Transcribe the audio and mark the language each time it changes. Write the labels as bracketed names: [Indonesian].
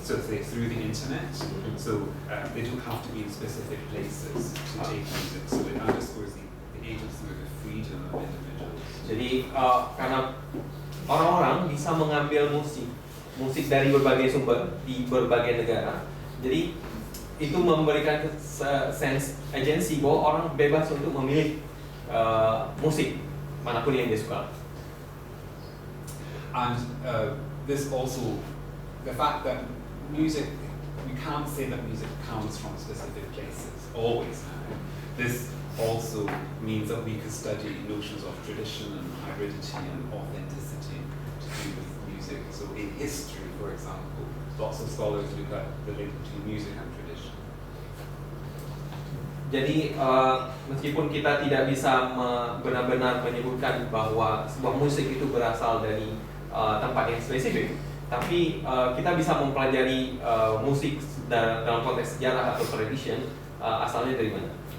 [English] So through the internet, so they don't have to be in specific places to take music. So it underscores the agency or the freedom of individuals. [Indonesian] Jadi karena orang-orang bisa mengambil musik dari berbagai sumber di berbagai negara. Jadi itu memberikan [English] sense agency [Indonesian] bahwa orang bebas untuk memilih musik manapun yang dia suka. [English] And this also, the fact that music, we can't say that music comes from specific places, always now. This also means that we can study notions of tradition and hybridity and authenticity to do with music. So in history, for example, lots of scholars look at the link between music and tradition. [Indonesian] Jadi meskipun kita tidak bisa benar-benar menyebutkan bahwa sebuah musik itu berasal dari tempat yang spesifik, tapi kita bisa mempelajari musik dalam konteks sejarah atau tradition asalnya dari mana.